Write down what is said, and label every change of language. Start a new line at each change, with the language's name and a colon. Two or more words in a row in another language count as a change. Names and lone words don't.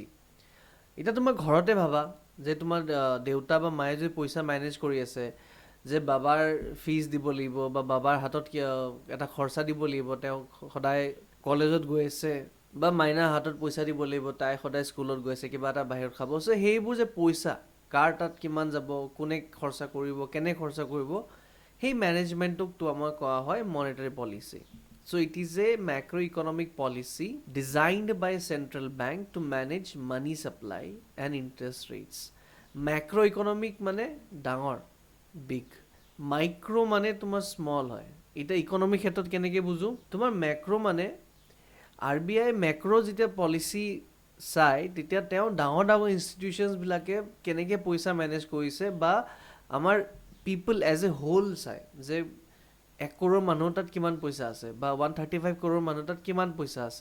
Assamese: এতিয়া তোমাৰ ঘৰতে ভাবা যে তোমাৰ দেউতা বা মায়ে যদি পইচা মেনেজ কৰি আছে, যে বাবাৰ ফিজ দিব লাগিব বা বাবাৰ হাতত এটা খৰচা দিব লাগিব, তেওঁ সদায় কলেজত গৈ আছে, বা মাইনাৰ হাতত পইচা দিব লাগিব, তাই সদায় স্কুলত গৈ আছে, কিবা এটা বাহিৰত খাব। চ' সেইবোৰ যে পইচা কাৰ তাত কিমান যাব, কোনে খৰচা কৰিব, কেনে খৰচা কৰিব, সেই মেনেজমেণ্টটোক আমাৰ কোৱা হয়
English: monetary policy. So it is a macroeconomic policy designed by a central bank to manage money supply and interest rates.
Assamese: Macroeconomic মানে ডাঙৰ,
English: big.
Assamese: Micro মানে তোমাৰ small হয়। এতিয়া ইকনমিক ক্ষেত্ৰত কেনেকৈ বুজো? তোমাৰ মেক্ৰ' মানে RBI মেক্ৰ' যেতিয়া পলিচি চাই, তেতিয়া তেওঁ ডাঙৰ ডাঙৰ ইনষ্টিটিউশ্যনছবিলাকে কেনেকৈ পইচা মেনেজ কৰিছে বা আমাৰ
English: people as a whole
Assamese: চাই, যে 1 কৰোৰ মানুহৰ তাত কিমান পইচা আছে বা 135 কৰোৰ মানুহৰ তাত কিমান পইচা আছে।